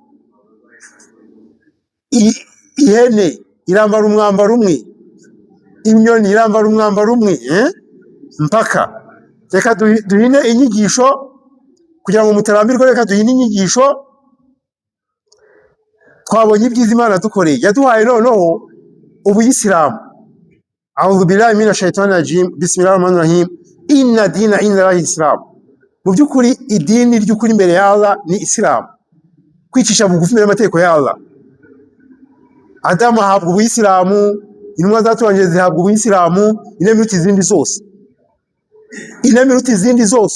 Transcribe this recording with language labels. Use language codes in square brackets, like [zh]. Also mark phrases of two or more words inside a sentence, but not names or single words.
[rw] Ihene irambara umwambaro umwe, inyoni irambara umwambaro umwe, mpaka. Reka duhine inyigisho kugira ngo mutarambirwe, reka duhine inyigisho. Twabonye ibyiza Imana dukoreye, yaduhaye noneho ubuyisilamu. [ar] أعوذ بالله من الشيطان الرجيم بسم الله الرحمن الرحيم إن الدين عند الإسلام. [rw] Mu by'ukuri idini ry'ukuri imbere ya Allah ni Islam, kwicisha bugufi imbere y'amategeko ya Allah. Adamu ahabwa ubuyisilamu, intumwa zatubanje zihabwa ubuyisilamu, inemiruta izindi zose.